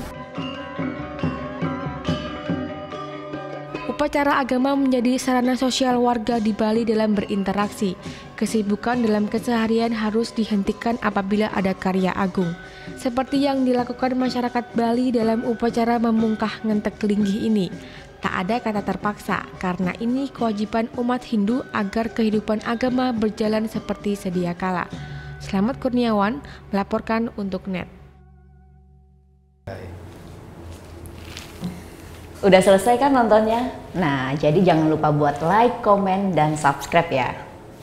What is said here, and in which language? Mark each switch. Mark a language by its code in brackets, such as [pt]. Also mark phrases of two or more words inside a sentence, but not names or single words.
[id] Upacara agama menjadi sarana sosial warga di Bali dalam berinteraksi. Kesibukan dalam keseharian harus dihentikan apabila ada karya agung. Seperti yang dilakukan masyarakat Bali dalam upacara memungkah ngentek linggih ini. Tak ada kata terpaksa, karena ini kewajiban umat Hindu agar kehidupan agama berjalan seperti sedia kala. Slamet Kurniawan melaporkan untuk NET. Udah selesai kan nontonnya? Nah, jadi jangan lupa buat like, komen, dan subscribe ya.